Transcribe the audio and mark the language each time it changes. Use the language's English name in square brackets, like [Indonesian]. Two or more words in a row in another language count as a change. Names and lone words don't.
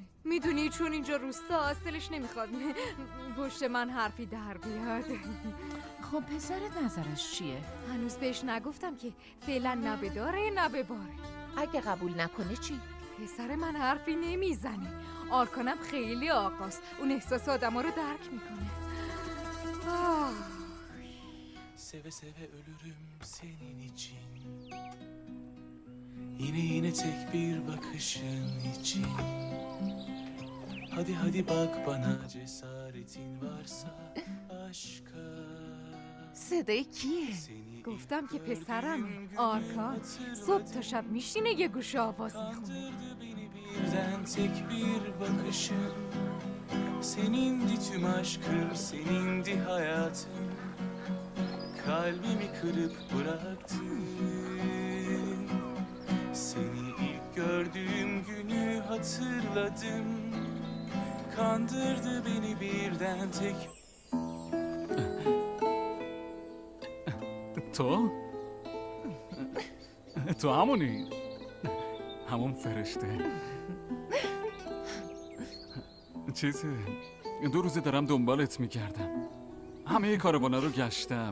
[Persian] میدونی چون اینجا روستا اصلش نمیخواد پشت من حرفی در بیاد. خب پسرت نظرش چیه؟ هنوز بهش نگفتم که فعلا نه به داره نه به باره. اگه قبول نکنه چی؟ پسر من حرفی نمیزنه. آرکانم خیلی آقاست، اون احساس آدم رو درک میکنه. [Turkish] Seve seve ölürüm senin için. Yine tek bir bakışın için. Hadi hadi bak bana cesaretin varsa aşka. [Persian] صدای کیه؟ گفتم که پسرمه آرکان. صبح تا شب میشینه یه گوشه آواز میخونه. [Turkish] Birden tek bir bakışın. Senindi tüm aşkım, senindi hayatım. Kalbimi kırıp bıraktın. Seni ilk gördüğüm günü hatırladım. Kandırdı beni birden tek. [Persian] تو همونی، همون فرشته. چیزه 2 روزه دارم دنبالت میکردم، همه کاروانا رو گشتم.